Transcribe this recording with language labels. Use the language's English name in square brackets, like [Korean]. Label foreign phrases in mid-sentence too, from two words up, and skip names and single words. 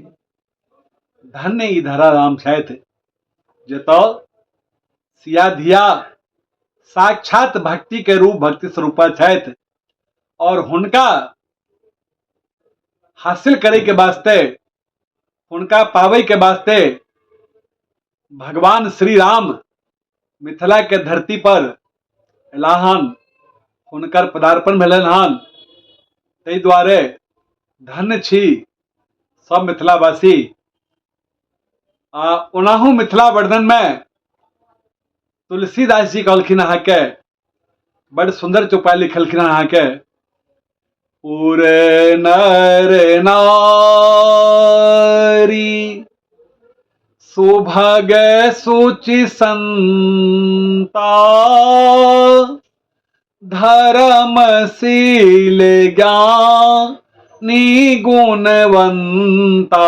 [Maithili] धन्य ई धरा राम छथि जतऽ सिया धिया साक्षात भक्ति के रूप भक्ति स्वरूपा छथि और हुनका हासिल करे के वास्ते हुनका पावे के वास्ते भगवान श्री राम मिथिला के धरती पर एलाहन हुनकर पदार्पण भेलन हन। ताहि दुआरे धन्य छी सब मिथिलावासी। ओनाहू मिथिला वर्णन में तुलसीदास जी कहलखिन अहाँ के बड़ सुंदर चौपाई लिखलखिन अहाँ के। [Awadhi] उरे नर नारी सुभग सुचि संता धर्मशील ज्ञानी गुणवंता।